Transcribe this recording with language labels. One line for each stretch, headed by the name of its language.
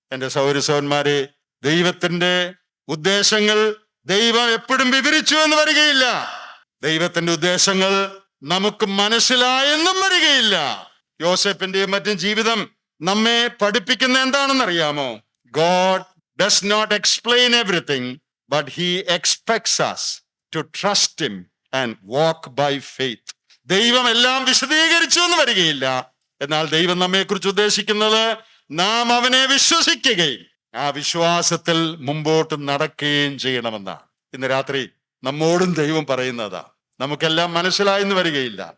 Malayalam: എന്റെ സഹോദരന്മാരെ, ദൈവത്തിന്റെ ഉദ്ദേശങ്ങൾ ദൈവം എപ്പോഴും വിവരിച്ചു എന്ന് വരികയില്ല. ദൈവത്തിന്റെ ഉദ്ദേശങ്ങൾ നമുക്ക് മനസ്സിലായെന്നും വരികയില്ല. യോസേപ്പിന്റെയും മറ്റും ജീവിതം നമ്മെ പഠിപ്പിക്കുന്ന എന്താണെന്നറിയാമോ?
English: God does not explain everything, but he expects us to trust him and walk by faith.
Malayalam: ദൈവം എല്ലാം വിശദീകരിച്ചു എന്ന് വരികയില്ല. എന്നാൽ ദൈവം നമ്മെ കുറിച്ച് ഉദ്ദേശിക്കുന്നത് നാം അവനെ വിശ്വസിക്കുകയും ആ വിശ്വാസത്തിൽ മുമ്പോട്ട് നടക്കുകയും ചെയ്യണമെന്നാണ്. ഇന്ന് രാത്രി നമ്മോടും ദൈവം പറയുന്നതാ. നമുക്കെല്ലാം മനസ്സിലായെന്ന് വരികയില്ല.